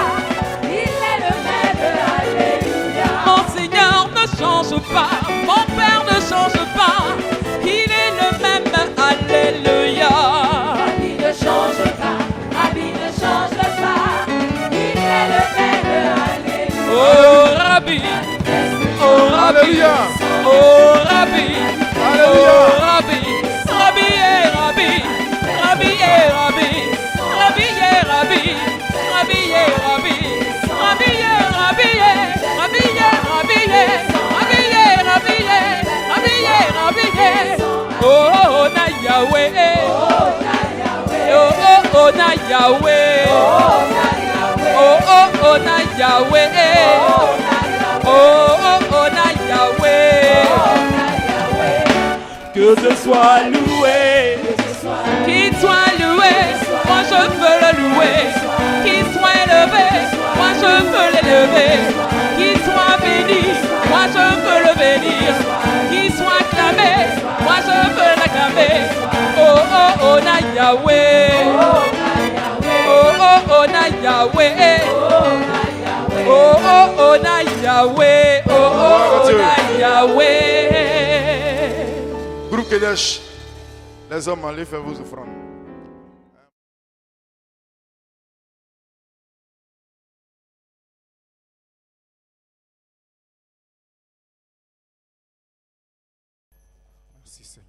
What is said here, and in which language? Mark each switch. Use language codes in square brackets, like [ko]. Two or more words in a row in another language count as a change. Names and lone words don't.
[fr] Il est le même, alléluia. Mon Seigneur ne change pas. Mon Père ne change pas. Il est le même, alléluia. Rabbi ne change pas. Rabbi ne change pas. Il est le même, alléluia. Oh Rabbi, oh Rabbi, oh Rabbi, oh Rabbi, Rabbi et Rabbi, Rabbi et Rabbi, Rabbi et Rabbi, Rabbi et Rabbi, Rabbi et Rabbi, Rabbi et Rabbi, Rabbi et Rabbi, Rabbi et Rabbi. [ln] Oh na Yahweh, oh na Yahweh. Oh, oh, oh, na Yahweh. Oh, oh, oh, na Yahweh. [fr] Que ce soit loué, qu'il soit loué, moi je veux le louer. Qu'il soit élevé, moi je veux l'élever. Qu'il soit béni, moi je veux le bénir. Qu'il soit acclamé, moi je veux l'acclamer. [ln] Oh, oh, oh, na Yahweh. Oh, oh, oh, na Yahweh. Oh, oh, oh, na Yahweh. Oh, oh, oh, na Yahweh. [fr] Groupe Kedesh, les hommes, allez faire vos offrandes. Merci Seigneur.